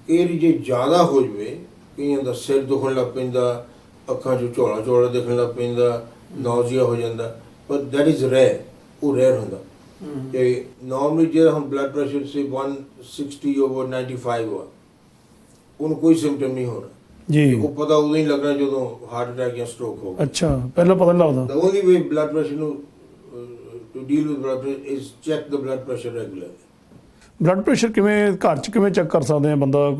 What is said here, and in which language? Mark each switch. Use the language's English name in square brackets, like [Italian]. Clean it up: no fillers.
[Punjabi] ਇਹ ਜੇ ਜ਼ਿਆਦਾ ਹੋ ਜਵੇ, ਕਈਆਂ ਦਾ ਸਿਰ ਦੁਖਣ ਲੱਗ ਪੈਂਦਾ, ਅੱਖਾਂ 'ਚੋਂ ਝੋਲਾ ਝੋਲਾ ਦਿਖਣ ਲੱਗ ਪੈਂਦਾ, ਨੌਜ਼ੀਆ ਹੋ ਜਾਂਦਾ, ਪਰ [English] that is rare, [Punjabi] ਉਹ ਰੇਅਰ ਹੁੰਦਾ। ਤੇ ਨਾਰਮਲੀ ਜਿਹੜਾ ਹੁਣ ਬਲੱਡ ਪ੍ਰੈਸ਼ਰ ਸੇ 160 ਓਵਰ 95 ਆ, ਉਹਨੂੰ ਕੋਈ ਸਿੰਪਟਮ ਨਹੀਂ ਹੋਣਾ ਜੀ ਉਹ ਪਤਾ ਉਦੋਂ ਹੀ ਲੱਗਣਾ ਜਦੋਂ ਹਾਰਟ ਅਟੈਕ ਜਾਂ ਸਟ੍ਰੋਕ ਹੋ ਗਿਆ। ਅੱਛਾ ਪਹਿਲਾਂ ਪਤਾ ਨਹੀਂ ਲੱਗਦਾ? [English] The only way blood pressure to deal with blood pressure is check the blood pressure regularly. [Punjabi] Blood pressure ਕਿਵੇਂ ਘਰ 'ਚ ਕਿਵੇਂ ਚੈੱਕ ਕਰ ਸਕਦੇ ਆ ਬੰਦਾ?